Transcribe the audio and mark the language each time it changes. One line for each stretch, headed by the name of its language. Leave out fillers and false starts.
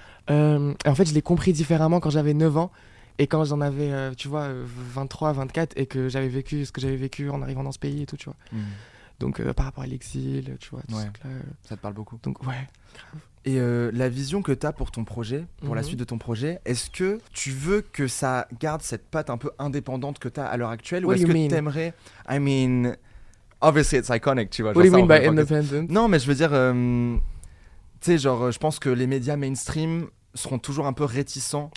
French: Et en fait, je l'ai compris différemment quand j'avais 9 ans. Et quand j'en avais, 23, 24, et que j'avais vécu ce que j'avais vécu en arrivant dans ce pays et tout, tu vois. Donc, par rapport à l'exil, tu vois, tout ça. Ça te parle beaucoup. Donc, ouais, grave. Et la vision que tu as pour ton projet, pour la suite de ton projet, est-ce que tu veux que ça garde cette patte un peu indépendante que tu as à l'heure actuelle? Ou est-ce que tu aimerais...
English: I mean, obviously it's iconic,
French: tu vois.
English: What do you mean by independent?
French: Non, mais je veux dire, tu sais, genre, je pense que les médias mainstream seront toujours un peu réticents.